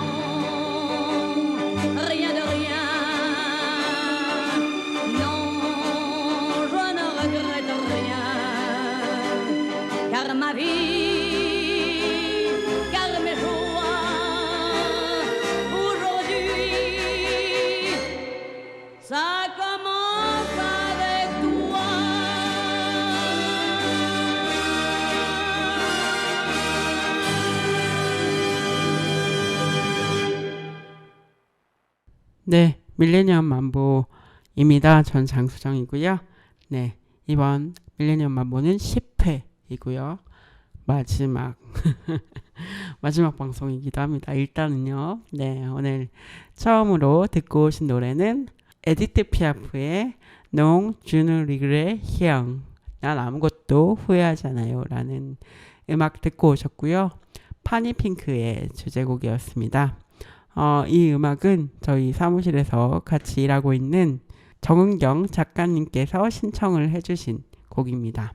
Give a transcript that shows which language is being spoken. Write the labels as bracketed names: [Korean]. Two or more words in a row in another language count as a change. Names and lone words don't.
[French] Non, rien de rien, non, je ne regrette rien, car ma vie, ça commence avec toi. [Korean] 네, 밀레니엄 만보입니다. 전 장수정이고요. 네, 이번 밀레니엄 만보는 10회이고요. 마지막 방송이기도 합니다. 일단은요. 네, 오늘 처음으로 듣고 오신 노래는 에디트 피아프의 Non je ne regrette rien, 난 아무것도 후회하지 않아요 라는 음악 듣고 오셨고요. 파니핑크의 주제곡이었습니다. 이 음악은 저희 사무실에서 같이 일하고 있는 정은경 작가님께서 신청을 해주신 곡입니다.